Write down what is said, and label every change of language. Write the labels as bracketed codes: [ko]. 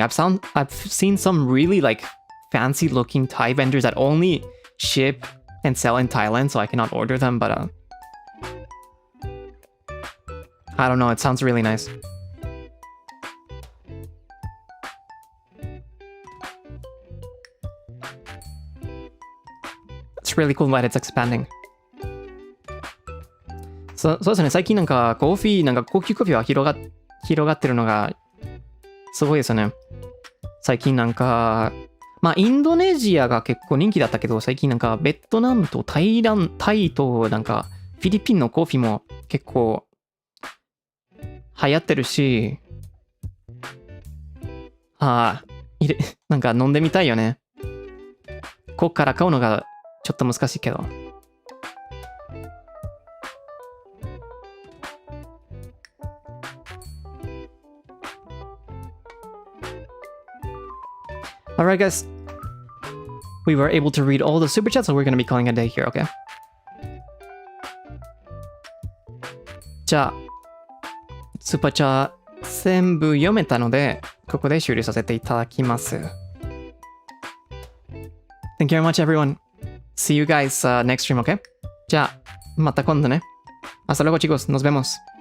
[en] I've seen some really like fancy looking Thai vendors that only ship and sell in Thailand, so I cannot order them, but I don't know, it sounds really nice. It's really cool that it's expanding. [ja] そうですね、最近なんか高級コーヒーは広がってるのがすごいですよね。最近なんかまあインドネシアが結構人気だったけど、最近なんかベトナムとタイとなんかフィリピンのコーヒーも結構流行ってるし、なんか飲んでみたいよね。こっから買うのがちょっと難しいけど。 [en] Alright guys, we were able to read all the super chats, so we're going to be calling a day here, okay? [ja] じゃあ、スーパーチャー全部読めたので、ここで終了させていただきます。 [en] Thank you very much, everyone. See you guys next stream, okay? [ja] じゃあ、また今度ね。 [es] Hasta luego, chicos. Nos vemos.